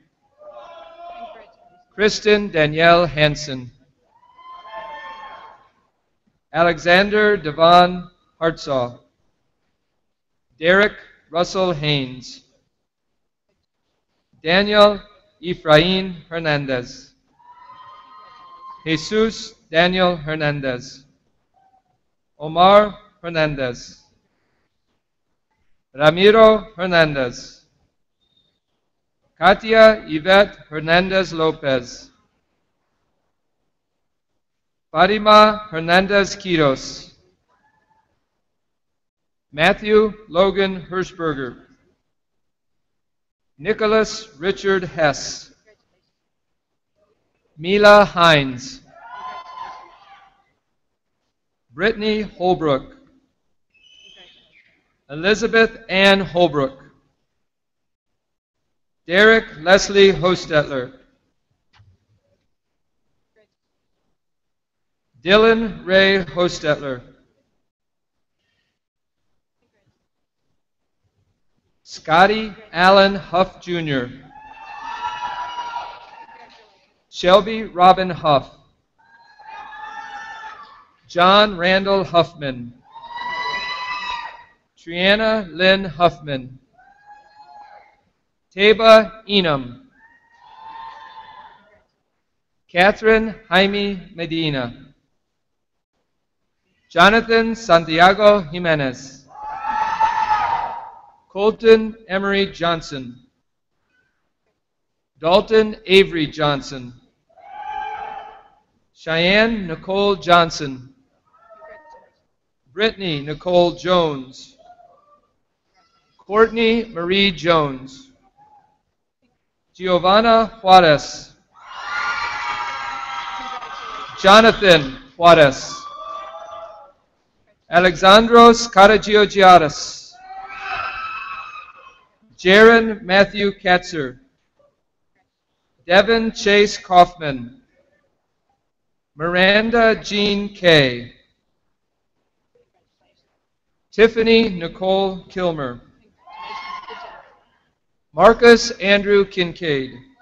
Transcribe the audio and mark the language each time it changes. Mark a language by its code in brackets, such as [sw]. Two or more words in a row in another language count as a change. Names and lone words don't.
[en] Kristen Danielle Hansen. Alexander Devon Hartsaw. Derek Russell Haynes. Daniel Ephraim Hernandez. Jesus Daniel Hernandez. Omar Hernandez. Ramiro Hernandez. Katia Yvette Hernandez Lopez. Fatima Hernandez Quiros. Matthew Logan Hirschberger. Nicholas Richard Hess. Mila Hines. Brittany Holbrook. Elizabeth Ann Holbrook. Derek Leslie Hostetler. Dylan Ray Hostetler. Scotty Allen Huff Jr. Shelby Robin Huff. John Randall Huffman. Triana Lynn Huffman. Taba Enum. Catherine Jaime Medina. Jonathan Santiago Jimenez. Colton Emery Johnson. Dalton Avery Johnson. Cheyenne Nicole Johnson. Brittany Nicole Jones. Courtney Marie Jones. Giovanna Juarez. Jonathan Juarez. Alexandros Karagiorgiadis. Jaron Matthew Katzer. Devin Chase Kaufman. Miranda Jean Kay. Tiffany Nicole Kilmer. Marcus Andrew Kincaid.